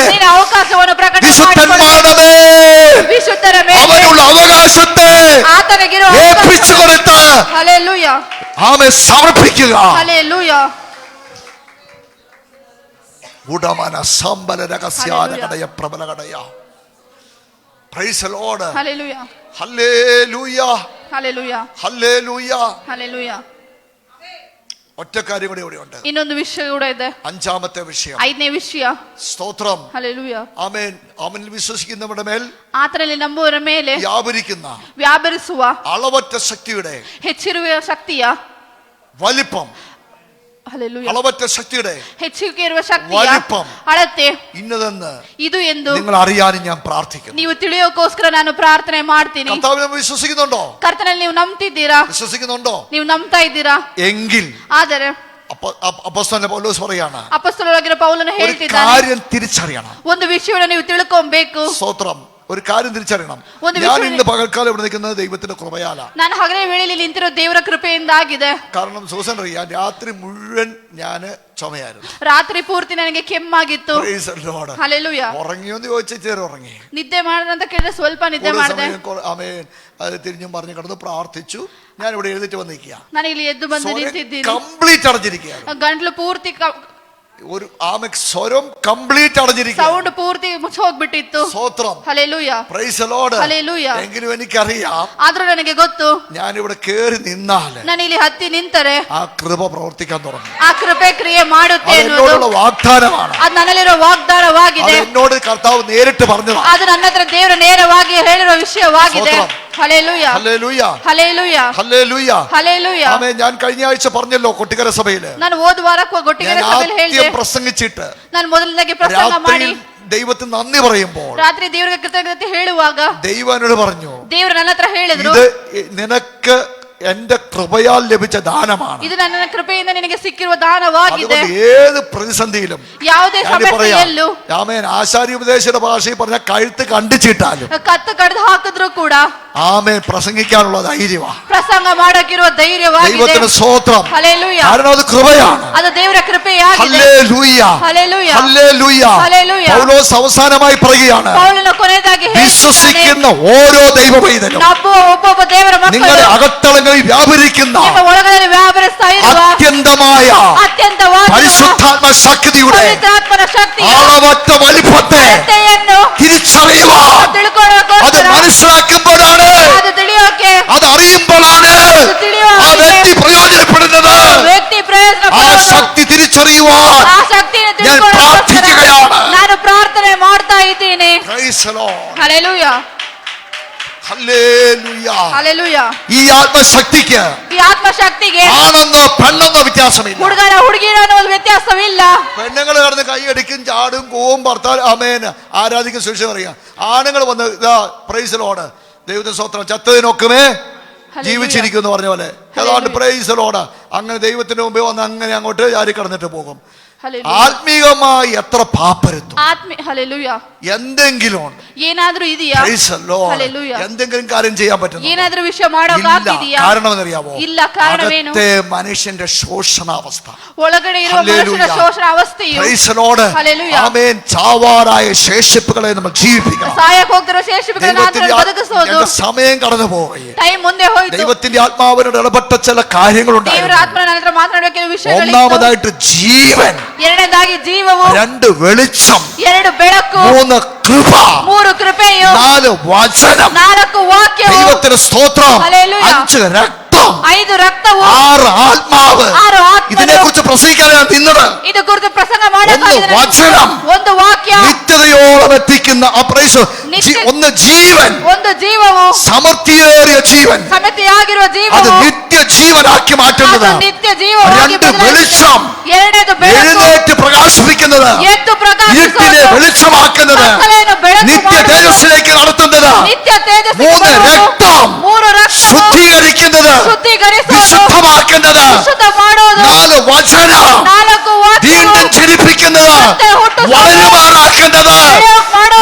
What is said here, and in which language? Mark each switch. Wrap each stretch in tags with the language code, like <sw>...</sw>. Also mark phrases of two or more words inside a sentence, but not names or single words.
<kn>ನಿನ್ನ ಅವಕಾಶವನ್ನು ಪ್ರಕಟ ಮಾಡಿಕೊಳ್ಳು.</kn> <ml>വിശുദ്ധന്മാരുടെ മേൽ</ml> <kn>ವಿಶುದ್ಧರ ಮೇಲೆ</kn> <ml>അവനുള്ള അവകാശത്തെ</ml> <kn>ಆತನಿಗಿರುವ</kn> <ml>ഏൽപ്പിച്ചു കൊടുത്ത്</ml> <kn>ಹಲ್ಲೆಲೂಯ.</kn> <ml>ആമേ സമർപ്പിക്കുക.</ml> <kn>ಹಲ್ಲೆಲೂಯ.</kn> <ml>ഉടമന സമ്പല രഹസ്യാനകടയ പ്രബലകടയ.</ml> <en>Praise the Lord.</en> <ml>ഹല്ലേലൂയ. ഹല്ലേലൂയ. ഹല്ലേലൂയ. ഹല്ലേലൂയ. ഹല്ലേലൂയ. ഒറ്റ കാര്യം കൂടി ഇവിടെ ഉണ്ട്.</ml> <kn>ಇನ್ನೊಂದು ವಿಷಯ ಕೂಡ ಇದೆ.</kn> <ml>അഞ്ചാമത്തെ വിഷയം.</ml> <kn>5ನೇ ವಿಷಯ.</kn> <ml>സ്തോത്രം. ഹല്ലേലൂയ. ആമേൻ. അവനിൽ വിശ്വസിക്കുന്നവരുടെ മേൽ,</ml> <kn>ಆತನಲ್ಲಿ ನಂಬುವವರ ಮೇಲೆ ವ್ಯಾಪರಿಸುವ</kn> <ml>അളവറ്റ ശക്തിയുടെ</ml> <kn>ಹೆಚ್ಚಿರುವ ಶಕ್ತಿಯ</kn> <ml>വലിപ്പം,</ml> <kn>ಹಲ್ಲೆಲೂಯ,</kn> <ml>അളവറ്റ ശക്തിയുടെ</ml> <kn>ಹೆಚ್ಚಿಗೆ ಇರುವ ಶಕ್ತಿಯ</kn> <ml>വലിപ്പം</ml> <kn>ಅಳತೆ</kn> <ml>ഇന്നതെന്ന്</ml> <kn>ಇದು ಎಂದು</kn> <ml>നിങ്ങൾ അറിയാനും ഞാൻ പ്രാർത്ഥിക്കുന്നു.</ml> <kn>ನೀವು ತಿಳಿಯೋಕೋಸ್ಕರ ನಾನು ಪ್ರಾರ್ಥನೆ ಮಾಡ್ತೀನಿ.</kn> <ml>കർത്താവിനെ വിശ്വസിക്കുന്നുണ്ടോ?</ml> <kn>ಕರ್ತನಲ್ಲಿ ನೀವು ನಂಬ್ತಿದ್ದೀರಾ?</kn> <ml>വിശ്വസിക്കുന്നുണ്ടോ?</ml> <kn>ನೀವು ನಂಬ್ತಾ ಇದ್ದೀರಾ?</kn> <ml>എങ്കിൽ</ml> <kn>ಆದರೆ</kn> <ml>അപ്പോസ്തലൻ പൗലോസ് പറയാണ്,</ml> <kn>ಅಪೊಸ್ತಲನಾಗಿರೋ ಪೌಲನು</kn> <ml>ഒരു</ml> <kn>ಹೇಳ್ತಿದ್ದಾನೆ,</kn> <ml>കാര്യം തിരിച്ചറിയണം.</ml> <kn>ಒಂದು ವಿಷಯವನ್ನು ನೀವು ತಿಳ್ಕೊಬೇಕು.</kn> <ml>സ്തോത്രം. ഒരു കാര്യം തിരിച്ചറിയണം.</ml> <kn>ಒಂದು</kn> <ml>ഞാൻ</ml> <kn>ವಿಷಯ,</kn> <ml>ഇന്ന് പകൽക്കാലം ഇവിടെ നിൽക്കുന്നത് ദൈവത്തിന്റെ കൃപയാല.</ml> <kn>ನಾನು ಹಗಲೇ ವೇಳೆಯಲ್ಲಿ ನಿಂತಿರೋ ದೇವರ ಕೃಪೆಯಿಂದಾಗಿದೆ.</kn> <ml>കാരണം സൂസൻ അറിയാം, രാത്രി മുഴുവൻ ഞാന് ചുമയായിരുന്നു.</ml> <kn>ರಾತ್ರಿ ಪೂರ್ತಿ ನನಗೆ ಕೆಮ್ಮಾಗಿತ್ತು.</kn> <en>Praise the Lord.</en> <kn>ಹಲ್ಲೆಲೂಯ.</kn> <ml>ഉറങ്ങിയോന്ന് ചോദിച്ചാൽ ചേർ ഉറങ്ങി.</ml> <kn>ನಿದ್ದೆ ಮಾಡೋದಂತ ಕೇಳಿದ್ರೆ ಸ್ವಲ್ಪ ನಿದ್ದೆ ಮಾಡಿದೆ.</kn> <ml>ആമേൻ. അത് തിരിഞ്ഞും പറഞ്ഞു കിടന്ന് പ്രാർത്ഥിച്ചു. ഞാൻ ഇവിടെ എഴുന്നേറ്റ് വന്നിരിക്കുക.</ml> <kn>ನಾನು ಇಲ್ಲಿ ಎದ್ದು ಬಂದು ನಿಂತಿದ್ದೀನಿ.</kn> <ml>കംപ്ലീറ്റ് അടഞ്ഞിരിക്കുകയാണ്.</ml> <kn>ಗಂಟ್ಲು ಪೂರ್ತಿ</kn> <ml>ഒരു സ്വരം കംപ്ലീറ്റ് അടഞ്ഞിരിക്കുക.</ml> <kn>ಸೌಂಡ್ ಪೂರ್ತಿ ಮುಚ್ಚಿ ಹೋಗ್ಬಿಟ್ಟಿತ್ತು.</kn> <ml>സ്തോത്രം.</ml> <kn>ಹಲ್ಲೆಲೂಯ.</kn> <en>Praise the Lord.</en> <kn>ಹಲ್ಲೆಲೂಯ.</kn> <ml>എങ്കിലും എനിക്കറിയാം,</ml> <kn>ಆದ್ರೂ ನನಗೆ ಗೊತ್ತು,</kn> <ml>ഞാൻ ഇവിടെ കേറി നിന്നാൽ</ml> <kn>ನಾನು ಇಲ್ಲಿ ಹತ್ತಿ ನಿಂತರೆ</kn> <ml>ആ കൃപ പ്രവർത്തിക്കാൻ തുടങ്ങും.</ml> <kn>ಆ ಕೃಪೆ ಕ್ರಿಯೆ ಮಾಡುತ್ತೆ</kn> <ml>അത്</ml> <kn>ಅನ್ನೋದು</kn> <ml>എന്നോടുള്ള വാഗ്ദാനമാണ്.</ml> <kn>ಅದು ನನ್ನಲ್ಲಿರೋ ವಾಗ್ದಾನವಾಗಿದೆ.</kn> <ml>അത് എന്നോട് കർത്താവ് നേരിട്ട് പറഞ്ഞതാണ്.</ml> <kn>ಅದು ನನ್ನ ಹತ್ರ ದೇವರು ನೇರವಾಗಿ ಹೇಳಿರೋ ವಿಷಯವಾಗಿದೆ.</kn> <ml>ഹല്ലേലൂയ. ഹല്ലേലൂയ. ഹല്ലേലൂയ. ഹല്ലേലൂയ. ഹല്ലേലൂയ. ആമേൻ. ഞാൻ കഴിഞ്ഞ ആഴ്ച പറഞ്ഞല്ലോ കൊട്ടിക്കര സഭയില്</ml> <kn>ನಾನು ಹೋದ ವಾರ ಗೊಟ್ಟಿಗೆರೆ ಸಭೆಯಲ್ಲಿ ಹೇಳಿದೆ,</kn> <ml>പ്രസംഗിച്ചിട്ട്</ml> <kn>ನಾನು ಮೊದಲನೇದಾಗಿ ಪ್ರಸಂಗ ಮಾಡಿ</kn> <ml>ദൈവത്തിന് നന്ദി പറയുമ്പോൾ</ml> <kn>ರಾತ್ರಿ ದೇವರಿಗೆ ಕೃತಜ್ಞತೆ ಹೇಳುವಾಗ</kn> <ml>ദൈവം എന്നോട് പറഞ്ഞു,</ml> <kn>ದೇವರು ನನ್ನ ಹತ್ರ ಹೇಳಿದ್ರು,</kn> <ml>ഇത് നിനക്ക് എന്റെ കൃപയാൽ ലഭിച്ച ദാനമാണ്.</ml> <kn>ಇದು ನನ್ನ ಕೃಪೆಯಿಂದ ನಿನಗೆ ಸಿಕ್ಕಿರುವ ದಾನವಾಗಿದೆ.</kn> <ml>അതുകൊണ്ട് ഏത് പ്രതിസന്ധിയിലും,</ml> <kn>ಯಾವುದೇ ಸಮಸ್ಯೆಯಲ್ಲೂ,</kn> <ml>ആമേൻ, ആശാരി ഉപദേശയുടെ ഭാഷയിൽ പറഞ്ഞ കഴുത്ത് കണ്ടിച്ചിട്ടാലും</ml> <kn>ಕತ್ತು ಕಡ್ದು ಹಾಕಿದ್ರು ಕೂಡ</kn> <ml>ആമേൻ പ്രസംഗിക്കാനുള്ള ധൈര്യമാണ്.</ml> <kn>ಪ್ರಸಂಗ ಮಾಡಕ್ಕಿರುವ ಧೈರ್ಯವಾಗಿದೆ.</kn> <ml>ദൈവത്തിന് സ്തോത്രം.</ml> <kn>ಹಲ್ಲೆಲೂಯ.</kn> <ml>കാരണം അത് കൃപയാണ്.</ml> <kn>ಅದು ದೇವರ ಕೃಪೆಯಾಗಿದೆ.</kn> <ml>ഹല്ലേലൂയ. ഹല്ലേലൂയ. ഹല്ലേലൂയ. ഹല്ലേലൂയ. പൗലോസ് അവസാനമായി പറയുകയാണ്,</ml> <kn>ಪೌಲನು ಕೊನೆಯದಾಗಿ</kn> <ml>വിശ്വസിക്കുന്ന ഓരോ ദൈവവൈതലും</ml> <kn>ನಂಬುವ ಒಬ್ಬೊಬ್ಬ ದೇವರ</kn> <ml>നിങ്ങളുടെ</ml> <kn>ಮಕ್ಕಳು</kn> <ml>അകത്തളങ്ങളിൽ വ്യാപരിക്കുന്ന</ml> <kn>ನಿಮ್ಮ ಒಳಗಡೆ ವ್ಯಾಪರಿಸ್ತಾ ಇರುವ</kn> <ml>അത്യന്തമായ</ml> <kn>ಅತ್ಯಂತವಾದ</kn> <ml>പരിശുദ്ധാത്മ ശക്തിയുടെ</ml> <kn>ಪವಿತ್ರಾತ್ಮನ ಶಕ್ತಿಯ</kn> <ml>ആളവറ്റ വലിപ്പത്തെ</ml> <kn>ಅಳತೆಯನ್ನು</kn> <ml>തിരിച്ചറിയുവാൻ, അത്</ml> <kn>ತಿಳ್ಕೊಳ್ಳೋಕೋಸ್ಕರ,</kn> <ml>മനസ്സിലാക്കുമ്പോഴാണ്,</ml> <kn>ಅದು ತಿಳಿಯೋಕೆ,</kn> <ml>അത് അറിയുമ്പോഴാണ് ആ വ്യക്തി പ്രയോജനപ്പെടുന്നത്.</ml> <kn>ವ್ಯಕ್ತಿ ಪ್ರಯೋಜನ</kn> <ml>ആ</ml> <kn>ಪಡುವನು.</kn> <ml>ശക്തി തിരിച്ചറിയുവാൻ</ml> <kn>ಆ ಶಕ್ತಿಯನ್ನು</kn> <ml>ഞാൻ</ml> <kn>ತಿಳ್ಕೊಳ್ಳೋಕೋಸ್ಕರ</kn> <ml>പ്രാർത്ഥിക്കുകയാണ്.</ml> <kn>ನಾನು ಪ್ರಾರ್ಥನೆ ಮಾಡ್ತಾ ಇದ್ದೀನಿ.</kn> <en>Praise the Lord.</en> <kn>ಹಲ್ಲೆಲೂಯ.</kn> <ml>ഹല്ലേലൂയ.</ml> <kn>ಹಲ್ಲೆಲೂಯ.</kn> <ml>ഈ ആത്മശക്തിക്ക്</ml> <kn>ಈ ಆತ್ಮಶಕ್ತಿಗೆ</kn> <ml>ആണെന്നോ പെണ്ണെന്നോ വ്യത്യാസമില്ല.</ml> <kn>ಹುಡುಗನ ಹುಡುಗಿನ ಅನ್ನೋದು ವ್ಯತ್ಯಾಸವಿಲ್ಲ.</kn> <ml>പെണ്ണുങ്ങൾ കടന്ന് കൈയടിക്കും, ചാടും, കൂവും, ഭർത്താവ് ആമേൻ ആരാധിക്കും, സുരക്ഷ പറയാം. ആണുങ്ങൾ വന്ന് ഇതാ</ml> <en>Praise the Lord,</en> <ml>ദൈവത്തിന്റെ സ്തോത്രം, ചത്തതിനൊക്കുമേ ജീവിച്ചിരിക്കും എന്ന് പറഞ്ഞ പോലെ ഏതാണ്ട്</ml> <en>Praise the Lord.</en> <ml>അങ്ങനെ ദൈവത്തിന്റെ മുമ്പേ വന്ന് അങ്ങനെ അങ്ങോട്ട് ചാരി കടന്നിട്ട് പോകും. ആത്മീകമായി എത്ര പാപ്പരുത്തും. ഹല്ലേലൂയ. എന്തെങ്കിലും ഉണ്ട്.</ml> <kn>ಏನಾದ್ರೂ ಇದೆಯಾ?</kn> <en>Praise the Lord.</en> <ml>ഹല്ലേലൂയ. എന്തെങ്കിലും കാര്യം ചെയ്യാൻ പറ്റുന്നു?</ml> <kn>ಏನಾದ್ರೂ ವಿಷಯ ಮಾಡೋಕಾಗ್ತಿದೆಯಾ?</kn> <ml>കാരണം എന്നറിയാമോ?</ml> <kn>ಇಲ್ಲ. ಕಾರಣವೇನು?</kn> <ml>അകത്തെ മനുഷ്യന്റെ ശോഷണാവസ്ഥ,</ml> <kn>ಒಳಗಡೆ ಇರುವ ಮನುಷ್ಯನ ಶೋಷಣ ಅವಸ್ಥೆಯು,</kn> <en>Praise the Lord.</en> <ml>ഹല്ലേലൂയ, ആമേൻ, ചാവാറായ ശേഷിപ്പുകളെ നമ്മൾ ജീവിപ്പിക്കണം.</ml> <kn>ಸಾಯಕ್ಕೆ ಹೋಗ್ತಿರೋ ಶೇಷಿಪುಗಳನ್ನ ಬದುಕಿಸೋದು.</kn> <ml>എന്റെ സമയം കടന്നു പോയി.</ml> <kn>ಟೈಮ್ ಮುಂದೆ ಹೋಯಿತು.</kn> <ml>ദൈവത്തിന്റെ ആത്മാവിനോട് ഇടപെട്ട ചില കാര്യങ്ങളുണ്ട്.</ml> <kn>ದೇವರ ಆತ್ಮನ ನನ್ನ ಹತ್ರ ಮಾತನಾಡುವ ಕೆಲವು ವಿಷಯಗಳಿತ್ತು.</kn> <ml>ഒന്നാമതായിട്ട് ജീവൻ,</ml> <kn>ಎರಡನೇದಾಗಿ ಜೀವವು,</kn> <ml>2 വെളിച്ചം,</ml> <kn>2 ಬೆಳಕು,</kn> <ml>3 കൃപ,</ml> <kn>3 ಕೃಪೆಯು,</kn> <ml>4 വചനം,</ml> <kn>4 ವಾಕ್ಯವು,</kn> <ml>ദൈവത്തിന്റെ സ്തോത്രം, ഹല്ലേലൂയ, 5 രക്തം,</ml> <kn>5 ರಕ್ತವು,</kn> <ml>6 ആത്മാവ്.</ml> <kn>6 ಆತ್ಮನು.</kn> <ml>ഇതിനെ കുറിച്ച് പ്രസംഗിക്കാൻ ഞാൻ തിന്നത്.</ml> <kn>ಇದು ಕುರಿತು ಪ್ರಸಂಗ 1 ಮಾಡಬೇಕಾಗಿದೆ.</kn> <ml>വചനം,</ml> <kn>1 ವಾಕ್ಯ,</kn> <ml>നിത്യതയോളം എത്തിക്കുന്ന ആ പ്രൈസ്. 1 ജീവൻ,</ml> <kn>1 ಜೀವವು,</kn> <ml>സമൃദ്ധിയേറിയ ജീവൻ,</ml> <kn>ಸಮೃದ್ಧಿಯಾಗಿರುವ</kn> <ml>അത്</ml> <kn>ಜೀವವು,</kn> <ml>നിത്യജീവനാക്കി മാറ്റുന്നത്.</ml> <kn>ಅದು ನಿತ್ಯ ಜೀವವಾಗಿ</kn> <ml>2 വെളിച്ചം,</ml> <kn>ಎರಡನೇದು ಬೆಳಕು,</kn> <ml>എഴുന്നേറ്റ് പ്രകാശിപ്പിക്കുന്നത്,</ml> <kn>ಎದ್ದು</kn> <ml>ഇരുട്ടിനെ</ml> <kn>ಪ್ರಕಾಶಿಸುವುದು,</kn> <ml>വെളിച്ചമാക്കുന്നത്,</ml> <kn>ಕತ್ತಲೆಯನ್ನು ಬೆಳಕು</kn> <ml>നിത്യ</ml> <kn>ಮಾಡುವುದು,</kn> <ml>തേജസ്സിലേക്ക് നടത്തുന്നത്,</ml> <kn>ನಿತ್ಯ ತೇಜಸ್ಸಿಗೆ 3 ಬರುವುದು,</kn> <ml>രക്തം,</ml> <kn>3 ರಕ್ತವು,</kn> <ml>ശുദ്ധീകരിക്കുന്നത്,</ml> <kn>ಶುದ್ಧೀಕರಿಸುವುದು,</kn> <ml>വിശുദ്ധമാക്കുന്നത്,</ml> <kn>ವಿಶುದ್ಧ ಮಾಡುವುದು,</kn> <ml>4 വചനം,</ml> <kn>4 ವಾಕ್ಯವು,</kn> <ml>വീണ്ടും ജനിപ്പിക്കുന്നത്,</ml> <kn>ಮತ್ತೆ ಹುಟ್ಟಿಸುವುದು,</kn> <ml>വളരുമാറാക്കുന്നത്,</ml> <kn>ಮಾಡುವುದು,</kn>